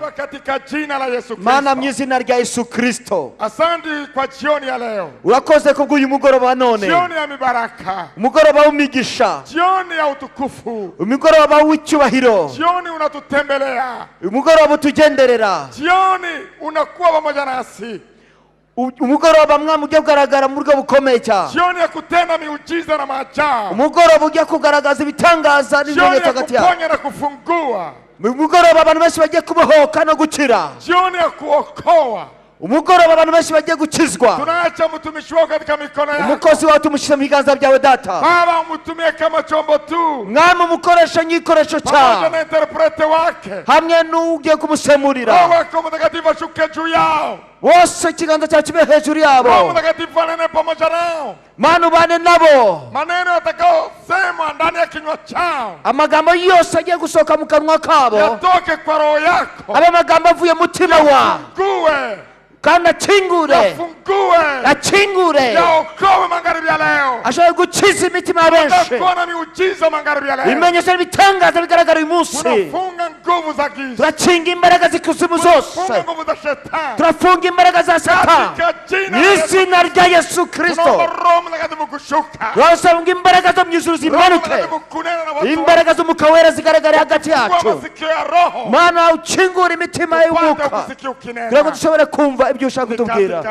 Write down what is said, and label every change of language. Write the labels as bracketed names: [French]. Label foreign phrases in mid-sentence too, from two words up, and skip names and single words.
[Swahili] katika jina la Yesu Kristo. [Kinyarwanda] Mana mu izina rya Yesu Kristo. [Swahili] Asante kwa jioni ya leo. [Kinyarwanda] Urakoze ko uyu mugoroba none. [Swahili] Jioni ya mibaraka. [Kinyarwanda] Umugoroba w'imigisha. [Swahili] Jioni ya utukufu. [Kinyarwanda] Umugoroba w'icyubahiro. [Swahili] Jioni unatutembelea. [Kinyarwanda] Umugoroba utugenderera. [Swahili] Jioni unakuwa pamoja nasi. [Kinyarwanda] Umugoroba mwami ujya kugaragara mu buryo bukomeye cyane. [Swahili] Jioni ya kutenda miujiza na maajabu. [Kinyarwanda] Umugoroba ujya kugaragaza ibitangaza n'ibimenyetso hagati yabo. [Swahili] Jioni ya kuponya na kufungua. [Kinyarwanda] Umugoroba abantu benshi bagiye kubohoka no gukira. [Swahili] Jioni ya kuokoa. [Kinyarwanda] Umugoroba abantu benshi bagiye gukizwa. [Swahili] Tunaacha mtumishi wako katika mikono yako. [Kinyarwanda] Umukozi wawe tumushyira mu biganza byawe data. [Swahili] Baba umutumie kama chombo tu. [Kinyarwanda] Mwami umukoresha nk'igikoresho cyawe. [Swahili] Pamoja na interprete wake. [Kinyarwanda] Hamwe n'ugiye kumusemurira. [Swahili] Roho wako Mtakatifu ashuke juu yao. [Kinyarwanda] Wose ikiganza cyawe kibe hejuru yabo. [Swahili] Roho Mtakatifu anene pamoja nao. [Kinyarwanda] Mana ubane nabo. [Swahili] Maneno yatakayosemwa ndani ya kinywa chao. [Kinyarwanda] Amagambo yose agiye gusohoka mu kanwa kabo. [Swahili] Yatoke kwa roho yako. [Kinyarwanda] Abe amagambo avuye mutima wa. [Swahili] Yafungue. [Kinyarwanda] Kandi akingure. [Swahili] Yafungue. [Kinyarwanda] Akingure. [Swahili] Yaokoe magharibi ya leo. [Kinyarwanda] Ashobora gukiza imitima ya benshi. [Swahili] Tutakuona miujiza magharibi ya leo. [Kinyarwanda] Ibimenyetso n'ibitangaza bigaragara uyu munsi. [Swahili] Tunafunga nguvu za giza. [Kinyarwanda] Turakinga imbaraga z'ikuzimu zose. [Swahili] Tunafunga nguvu za shetani. [Kinyarwanda] Turafunga imbaraga za Satani. N'izina rya Yesu Kristo. [Swahili] Roho Mtakatifu kushuka. [Kinyarwanda] Turasaba imbaraga zo mu ijuru zimanuke. Imbaraga z'umwuka wera zigaragara hagati yacu. Mana ukingura imitima y'umwuka. Kugira ngo dushobore kumva ibyo ushaka kutubwira.